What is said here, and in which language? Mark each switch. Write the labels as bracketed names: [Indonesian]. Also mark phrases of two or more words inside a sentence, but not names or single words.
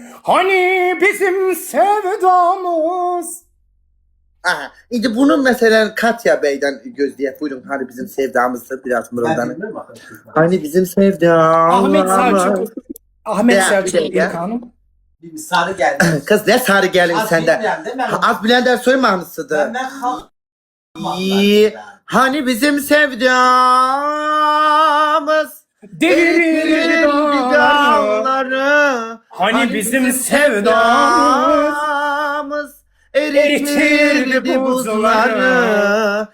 [Turkish] Hani bizim sevdamız. Aha. İndi bunu mesela Katya Bey'den gözleyek. Buyurun hani bizim sevdamızda biraz mırıldanın. Hani bizim sevdamız. Ahmet Bir Selçuk dakika. İlkan'ım. Bir sarı geldi. Kız ne sarı gelin Az senden. [Azerbaijani] bilmirəm də, mən- Az bilen soy mahnısıdır. Mən xalq [Turkish] İyi. Hani bizim sevdamız Devirirdi dağları, hani bizim sevdamız eritirdi buzları.